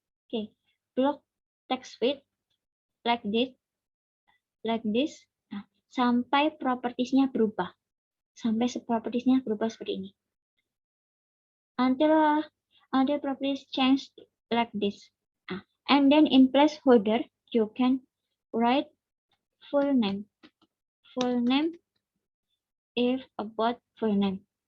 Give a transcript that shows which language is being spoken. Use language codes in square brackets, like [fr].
[en] Oke, block text field like this. [id] Nah, sampai propertiesnya berubah. Sampai propertiesnya berubah seperti ini. [en] Until properties change like this. Nah, and then in placeholder, you can write full name. Full name if about full name.